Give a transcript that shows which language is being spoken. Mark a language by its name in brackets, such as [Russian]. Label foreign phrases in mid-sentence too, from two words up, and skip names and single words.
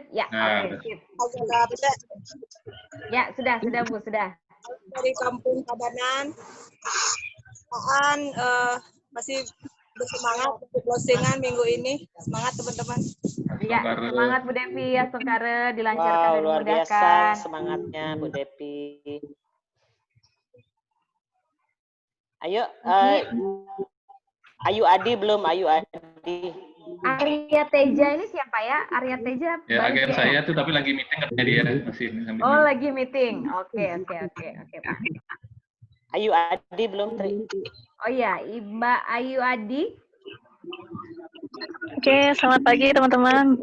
[Indonesian] Ya, oke. Ya, sudah Bu, sudah. Dari Kampung Tabanan. Masih bersemangat untuk closingan minggu ini. Semangat teman-teman. Ya, semangat Bu Devi ya, Sengkare dilancarkan dan luar dimudahkan. biasa semangatnya Bu Devi. Ayo, Ayu Adi belum, Ayu Adi. Arya Teja ini siapa ya? Arya Teja. Ya, agen saya tuh tapi lagi meeting katanya dia masih. Oh, lagi meeting. Oke, Pak. Ayu Adi belum, Tri. Oh iya, Mbak Ayu Adi. Oke, selamat pagi teman-teman.